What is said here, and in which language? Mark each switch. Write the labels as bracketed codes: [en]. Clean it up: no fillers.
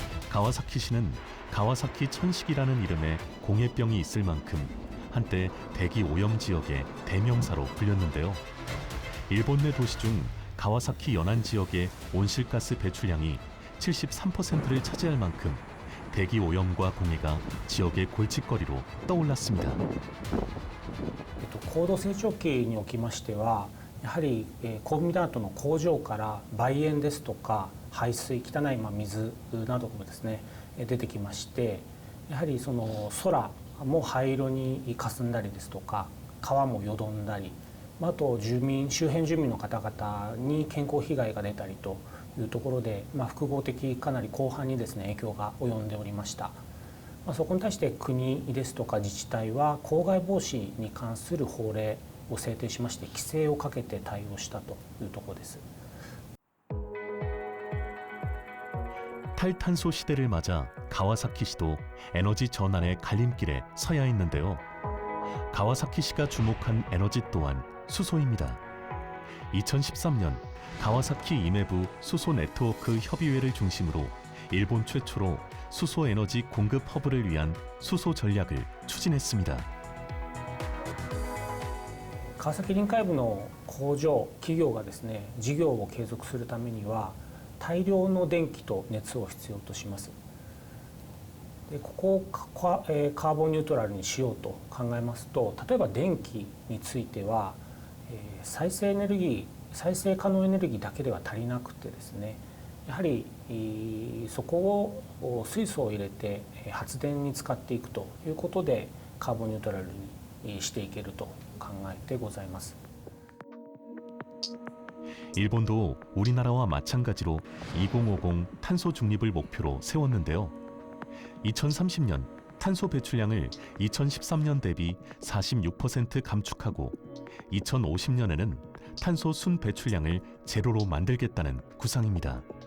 [ko] 가와사키시는 가와사키 천식이라는 이름의 공해병이 있을 만큼 한때 대기 오염 지역의 대명사로 불렸는데요. 일본 내 도시 중 가와사키 연안 지역의 온실가스 배출량이 73%를 차지할 만큼 대기 오염과 공해가 지역의 골칫거리로 떠올랐습니다. [ja] 高度成長期におきましてはやはりコンビナートの工場から売煙ですとか排水汚い水などもですね出てきまして、やはりその空も灰色に霞んだりですとか川もよどんだり、あと周辺住民の方々に健康被害が出たりというところで、複合的かなり広範にですね影響が及んでおりました。そこに対して国ですとか自治体は公害防止に関する法令を制定しまして規制をかけて対応したというところです。 [ko] 탈탄소 시대를 맞아 가와사키시도 에너지 전환의 갈림길에 서야 했는데요. 가와사키시가 주목한 에너지 또한 수소입니다. 2013년 가와사키 이메부 수소 네트워크 협의회를 중심으로 일본 최초로 수소 에너지 공급 허브를 위한 수소 전략을 추진했습니다. [ja] 川崎臨海部の工場企業がですね事業を継続するためには大量の電気と熱を必要とします。でここをカーボンニュートラルにしようと考えますと、例えば電気については再生可能エネルギーだけでは足りなくてですね、やはりそこを水素を入れて発電に使っていくということでカーボンニュートラルにしていけると考えてございます。 [ko] 일본도 우리나라와 마찬가지로 2050 탄소 중립을 목표로 세웠는데요. 2030년 탄소 배출량을 2013년 대비 46% 감축하고 2050년에는 탄소 순 배출량을 제로로 만들겠다는 구상입니다.